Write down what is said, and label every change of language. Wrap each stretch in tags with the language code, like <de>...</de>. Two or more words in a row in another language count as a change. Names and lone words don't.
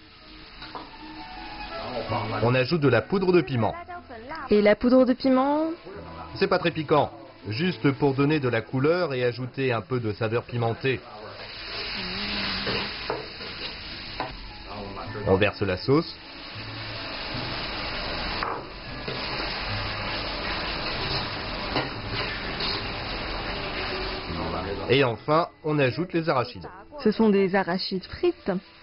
<zh>然后放完</zh> <fr>On ajoute de la poudre de piment. Et la poudre de piment? C'est pas très piquant, juste pour donner de la couleur et ajouter un peu de saveur pimentée.</fr> <zh>然后我们把汁儿</zh> <fr>On verse la sauce. Et enfin, on ajoute les arachides. Ce sont des arachides frites.</fr>